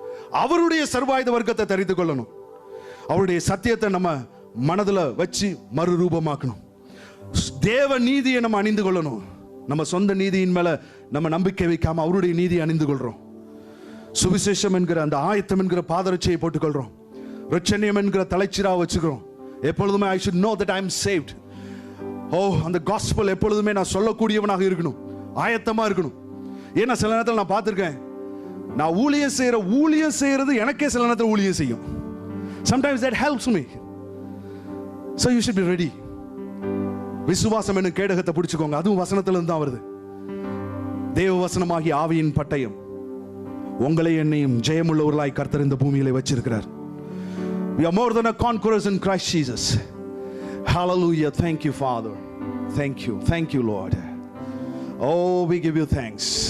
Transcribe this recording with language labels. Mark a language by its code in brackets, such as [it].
[ta] அவருடைய சர்வாயுத வர்க்கத்தை தரித்து கொள்ளணும். அவருடைய சத்தியத்தை நம்ம மனதில் வச்சு மறுரூபமாக்கணும். தேவ நீதியை நம்ம அணிந்து கொள்ளணும். நம்ம சொந்த நீதியின் மேல நம்ம நம்பிக்கை வைக்காம அவருடைய நீதியை அணிந்து கொள்றோம். சுவிசேஷம் என்கிற அந்த ஆயத்தம் என்கிற பாதரட்சியை போட்டுக்கொள்றோம். ரட்சணியம் என்கிற தலைச்சிரா வச்சுக்கிறோம். எப்பொழுதுமே [en] I should know that I am saved. [ta] அந்த காஸ்பல் எப்பொழுதுமே நான் சொல்லக்கூடியவனாக இருக்கணும், ஆயத்தமா இருக்கணும். ஏன்னா சில நேரத்தில் நான் பார்த்திருக்கேன், நான் ஊழியம் செய்யறது எனக்கே சில நேரத்தில் ஊழியம் செய்யும். [en] Sometimes that helps me. So you should be ready. [ta] விசுவாசம் என்னும் கேடகத்தை பிடிச்சுக்கோங்க. அதுவும் வசனத்திலிருந்து தான் வருது. தேவ வசனமாகிய ஆவியின் பட்டயம் உங்களை என்னையும் ஜெயமுள்ளவர்களாய் கர்த்தர் இந்த பூமியிலே வச்சிருக்கிறார். [en] We are more than a conquerors in Christ Jesus. Hallelujah. Thank you Father. Thank you Lord. Oh, we give you thanks.